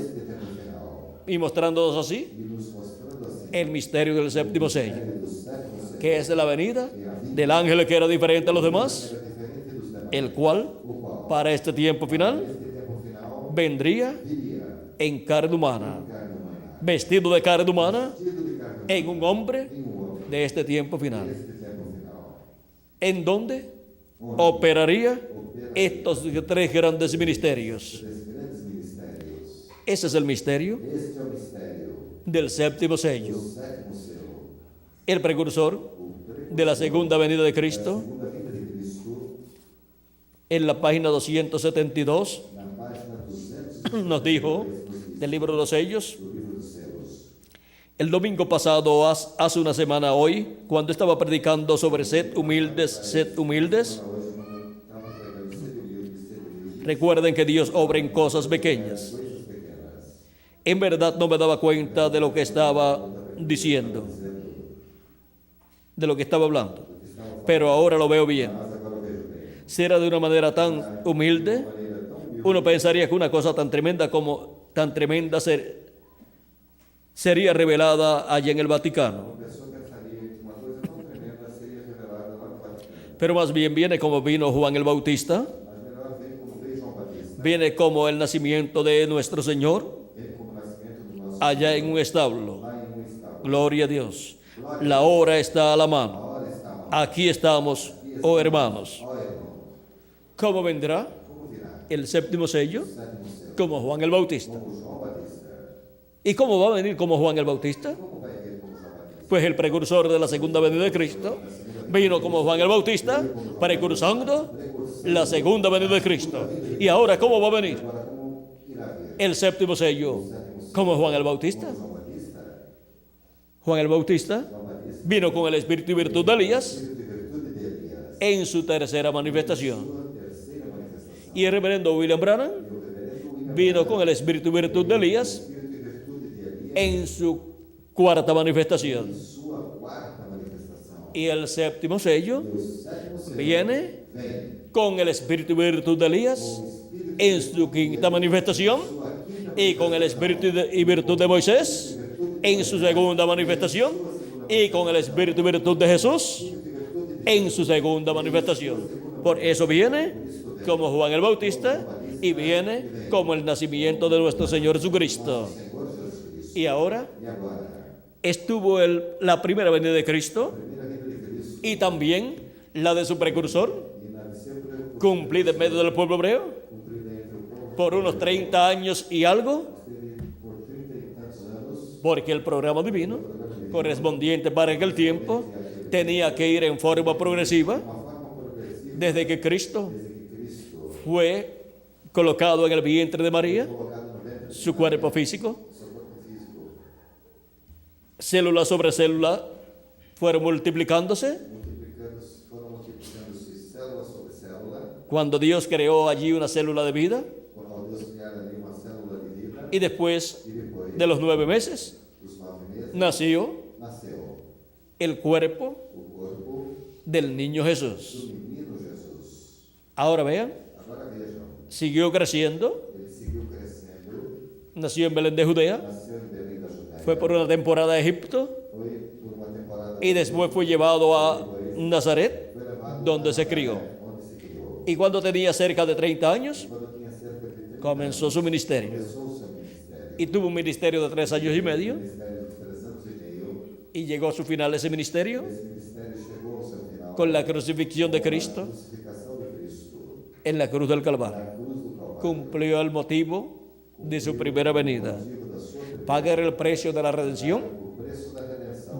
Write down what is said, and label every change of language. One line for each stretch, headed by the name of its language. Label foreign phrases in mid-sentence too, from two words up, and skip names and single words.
Spanish: y mostrándonos así el misterio del séptimo sello, que es la venida del ángel que era diferente a los demás, el cual para este tiempo final vendría en carne humana, vestido de carne humana, en un hombre de este tiempo final, en donde operaría estos tres grandes ministerios.
Portuguese: Grandes ministérios.
Spanish: Ese es el misterio
Portuguese: Este é o mistério
Spanish: del séptimo sello,
Portuguese: do sétimo selo.
Spanish: el precursor de la segunda venida de Cristo.
Portuguese: Segunda vinda de Cristo,
Spanish: En la página 272
Portuguese: na página 200
Spanish: nos dijo del libro de los sellos.
Portuguese: do livro dos selos.
Spanish: El domingo pasado, hace una semana hoy, cuando estaba predicando sobre sed humildes,
Portuguese: Hoje não estava pregando ser humilde,
Spanish: recuerden que Dios obra en cosas pequeñas.
Portuguese: coisas pequenas.
Spanish: En verdad no me daba cuenta de lo que estaba diciendo, de lo que estaba hablando, pero ahora lo veo bien.
Portuguese: Mas agora eu vejo bem.
Spanish: Si era de una manera tan humilde, uno pensaría que una cosa tan tremenda sería revelada allá en el Vaticano.
Portuguese: A pessoa pensaria que uma coisa tão tremenda seria revelada lá no Vaticano.
Spanish: Pero más bien viene como vino Juan el Bautista,
Portuguese: Mas melhor ver como veio João Batista.
Spanish: viene como el nacimiento de nuestro Señor
Portuguese: Ver como o nascimento do nosso
Spanish: allá en un establo.
Portuguese: lá em um estábulo.
Spanish: Gloria a Dios. La hora está a la
Portuguese: A
Spanish: mano.
Portuguese: hora está mal.
Spanish: Aquí estamos, oh hermanos.
Portuguese: Ó irmão,
Spanish: ¿Cómo vendrá
Portuguese: como virá
Spanish: el séptimo sello?
Portuguese: o sétimo selo?
Spanish: Como Juan el Bautista.
Portuguese: Como João Batista.
Spanish: ¿Y cómo va a venir como Juan el Bautista?
Portuguese: Como vai vir como João Batista?
Spanish: Pues el precursor de la segunda venida de Cristo vino como Juan el Bautista, precursando la segunda venida de Cristo. ¿Y ahora cómo va a venir
Portuguese: Agora, como irá vir?
Spanish: el séptimo sello? Como Juan el Bautista.
Portuguese: João Batista?
Spanish: Juan el Bautista
Portuguese: João Batista.
Spanish: vino con el espíritu y virtud de Elías
Portuguese: Espírito e virtude de Elias.
Spanish: en su tercera manifestación.
Portuguese: Sua terceira manifestação.
Spanish: Y el reverendo William Branham
Portuguese: E o reverendo William
Spanish: vino con el espíritu y virtud de Elías
Portuguese: Espírito e virtude de Elias.
Spanish: en su cuarta manifestación.
Portuguese: Sua quarta manifestação.
Spanish: Y el séptimo sello
Portuguese: E o sétimo selo
Spanish: viene
Portuguese: vem
Spanish: con el espíritu y virtud de Elías en su quinta manifestación y con el espíritu y virtud de Moisés en su segunda manifestación y con el espíritu y virtud de Jesús en su segunda manifestación. Por eso viene como Juan el Bautista y viene como el nacimiento de nuestro Señor Jesucristo.
Portuguese: Senhor Jesus Cristo.
Spanish: Y ahora
Portuguese: E agora,
Spanish: estuvo la primera venida de Cristo
Portuguese: primeira vinda de Cristo
Spanish: y también la de su precursor,
Portuguese: e na de seu precursor,
Spanish: cumplida en medio del pueblo hebreo
Portuguese: cumprida entre o povo,
Spanish: por unos 30 años y algo,
Portuguese: por 30 e tantos anos,
Spanish: porque el programa divino correspondiente para aquel tiempo tenía que ir en forma progresiva
Portuguese: uma forma progressiva,
Spanish: desde que Cristo fue colocado en el vientre de María,
Portuguese: colocado no ventre de
Spanish: su cuerpo físico.
Portuguese: seu corpo físico,
Spanish: Célula sobre célula fueron multiplicándose.
Portuguese: foram multiplicando-se célula sobre célula,
Spanish: Cuando Dios creó allí una célula de vida,
Portuguese: ao Deus criar ali uma célula de vida,
Spanish: y después
Portuguese: e depois
Spanish: de los 9 meses
Portuguese: dos 9 meses,
Spanish: nació
Portuguese: nasceu
Spanish: el cuerpo
Portuguese: o corpo
Spanish: del niño Jesús.
Portuguese: do menino Jesus.
Spanish: Ahora vean,
Portuguese: Agora vejam,
Spanish: siguió creciendo,
Portuguese: ele seguiu crescendo,
Spanish: nació en Belén de Judea,
Portuguese: nasceu em Belém da Judéia,
Spanish: fue por una temporada a Egipto
Portuguese: foi por uma temporada,
Spanish: y después fue llevado a Nazaret,
Portuguese: foi levado
Spanish: donde
Portuguese: a
Spanish: se
Portuguese: Nazaré,
Spanish: crió.
Portuguese: onde se criou.
Spanish: Y cuando tenía cerca de 30 años,
Portuguese: Quando tinha cerca de 30
Spanish: comenzó su ministerio.
Portuguese: começou o seu ministério.
Spanish: Y tuvo un ministerio de 3 años y medio,
Portuguese: Ministério de 3 anos e meio.
Spanish: y llegó a su final ese ministerio
Portuguese: Esse ministério chegou ao seu final
Spanish: con la crucifixión de Cristo
Portuguese: a crucificação de Cristo
Spanish: en la cruz del Calvario.
Portuguese: na cruz do Calvário.
Spanish: Cumplió el motivo de su primera venida,
Portuguese: Motivo da sua primeira,
Spanish: pagar el precio de la redención
Portuguese: o preço da redenção